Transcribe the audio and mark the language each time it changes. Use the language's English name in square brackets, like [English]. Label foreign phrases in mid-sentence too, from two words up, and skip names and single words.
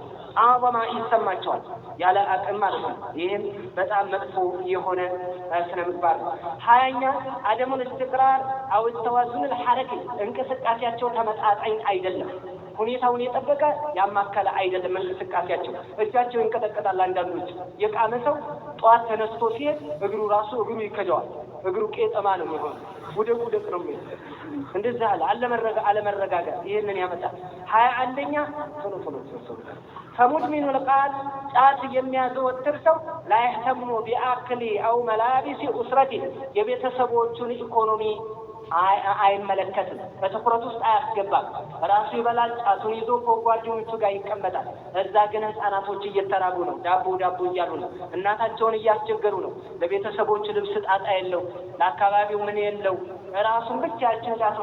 [Amharic] አዕዘማ ይሰማቸዋል ያለ አቅም ማለት ነው። ይህም በጣም መጥፎ የሆነ ስነ ምግባር ነው። 20ኛ [Arabic] عدم الاستقرار أو توازن الحركي፣ [Amharic] እንቅስቃሴያቸው ተመጣጣኝ አይደለም፣ ሁኔታውን የጠበቀ ያማከለ አይደለም እንቅስቃሴያቸው። እጃቸው ይንቀጠቀጣል። አንዳንዶች የቃመ ሰው ጧት ተነስቶ ሲሄድ እግሩ ይከጀዋል፣ እግሩ ቄጠማ ነው የሚሆነው፣ ውደቅ ነው የሚሆነው። እንደዛ አለመረጋጋት ይሄንን ያመጣል። 21ኛ [Arabic] فمدمن القال [Amharic] ጫት የሚያዘወትር ሰው [Arabic] لا يهتم بأكل أو ملابس أسرته، [Amharic] የቤተሰቦቹን ኢኮኖሚ አይመለከትም፣ በትኩረት ውስጥ አያስገባም። ራሱ ይበላል፣ ጫቱን ይዞ ከጓደኞቹ ጋር ይቀመጣል። እዛ ግን ህፃናቶች እየተራቡ ነው፣ ዳቦ እያሉ ነው፣ እናታቸውን እያስቸገሩ ነው። ለቤተሰቦቹ ልብስ ጣጣ የለው፣ ለአካባቢው ምን የለው፣ ራሱን ብቻ ያችን ጫቱን